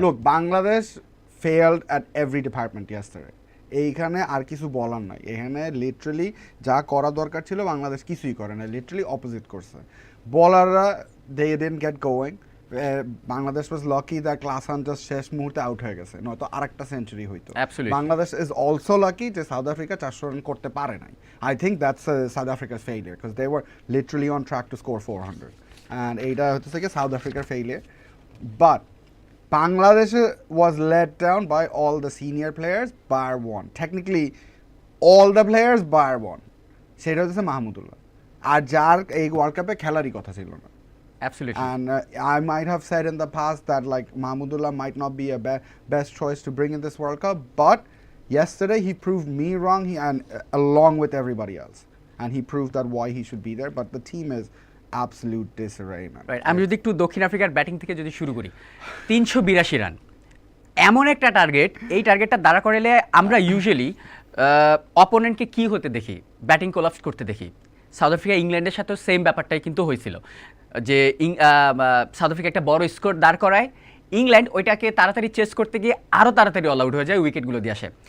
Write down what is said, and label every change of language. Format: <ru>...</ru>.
<en>Look, Bangladesh failed at every department yesterday.</en> <bn>এইখানে আর কিছু বলার নাই। এখানে লিটারালি যা করা দরকার ছিল বাংলাদেশ কিছুই করে না, লিটারালি অপোজিট করছে।</bn> <en>বলাররা they didn't get going.</en> <bn>Bangladesh</bn> <en>was lucky that</en> <bn>ক্লাসান just শেষ মুহূর্তে আউট হয়ে গেছে, নয়তো আরেকটা সেঞ্চুরি হইতো। বাংলাদেশ</bn> <en>is also lucky</en> <bn>যে সাউথ আফ্রিকা 400 রান করতে পারে নাই।</bn> <en>I think that's South Africa's failure because they were literally on track to score 400 and</en> <bn>এইটা হচ্ছে কি সাউথ আফ্রিকার</bn> <en>failure. But Bangladesh was let down by all the senior players bar one. Technically all the players bar one.</en> <bn>সেটা হচ্ছে মাহমুদুল্লাহ, আর যার এই world কাপে খেলারই কথা ছিল না।</bn> <en>Absolutely. And I might have said in the past that like Mahmudullah might not be a best choice to bring in this World Cup, but yesterday he proved me wrong, along with everybody else, and he proved that why he should be there. But the team is absolute disarray, man. Right.</en> <bn>আমি যদি একটু দক্ষিণ আফ্রিকার batting থেকে যদি শুরু করি, 382 run এমন একটা টার্গেট, এই টার্গেটটা দাঁড়া করালে আমরা ইউজুয়ালি অপোনেন্টকে কি হতে দেখি, ব্যাটিং কোলাপস করতে দেখি। সাউথ আফ্রিকা ইংল্যান্ডের সাথেও সেম ব্যাপারটাই কিন্তু হয়েছিল, যে সাউথ আফ্রিকা একটা বড় স্কোর দাঁড় করায়, ইংল্যান্ড ওইটাকে তাড়াতাড়ি চেস করতে গিয়ে আরও তাড়াতাড়ি অল আউট হয়ে যায়, উইকেটগুলো দিয়ে আসে।</bn>